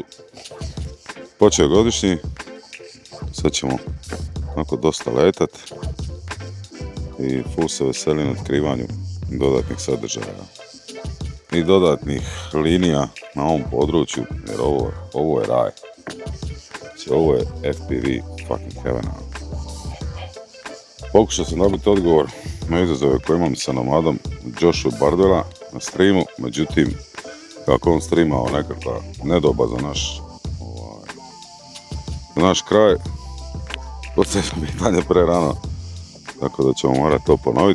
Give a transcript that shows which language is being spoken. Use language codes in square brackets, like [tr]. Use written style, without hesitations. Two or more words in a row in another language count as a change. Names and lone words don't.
[hr] Počeo je godišnji, sad ćemo onako dosta letat i full se veselim otkrivanju dodatnih sadržaja i dodatnih linija na ovom području, jer ovo je raj. Znači, ovo je FPV [en] fucking heaven. [hr] Pokušao sam dobiti odgovor na izazove koje imam sa nomadom Joshu Bardwella na streamu, međutim kako on streamao nekakva nedoba za naš kraj, postavljam pitanje pre rano, tako da ćemo morati to ponoviti.